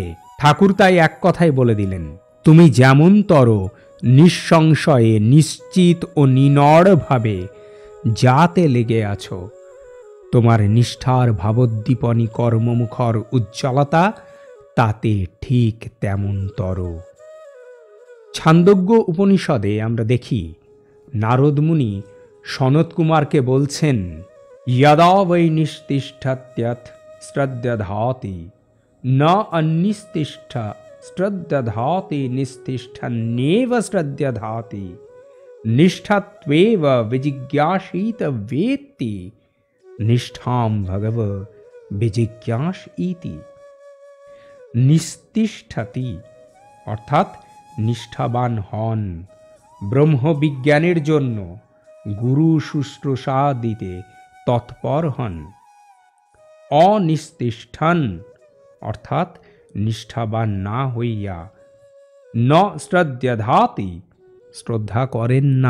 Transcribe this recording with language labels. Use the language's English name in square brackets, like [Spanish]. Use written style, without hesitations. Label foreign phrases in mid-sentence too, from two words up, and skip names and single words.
[Bangla] ঠাকুর তাই এক কথাই বলে দিলেন, তুমি যেমনতর নিঃসংশয়ে নিশ্চিত ও নিনড়ভাবে যাতে লেগে আছো, তোমার নিষ্ঠার ভাবোদ্দীপনী কর্মমুখর উজ্জ্বলতা তাতে ঠিক তেমনতর। ছান্দোগ্য উপনিষদে আমরা দেখি নারদ মুনি সনত কুমারকে বলছেন, [Sanskrit] यदा वै निस्तिष्ठत्यथ श्रद्धाति न अन्निस्तिष्ठ श्रद्धाति निस्तिष्ठन्येव श्रद्धाति निष्ठत्वेव विजिज्ञासीत वेत्ति निष्ठां भगव विजिज्ञास इति। [Bangla] নিস্তিষ্ঠতি অর্থাৎ নিষ্ঠাবান হন, ব্রহ্মবিজ্ঞানের জন্য গুরু শুশ্রূষা দিতে তৎপর হন। অনিস্তিষ্ঠন অর্থাৎ নিষ্ঠাবান না হইয়া, [Sanskrit] न श्रद्धाति [Bangla] শ্রদ্ধা করেন না।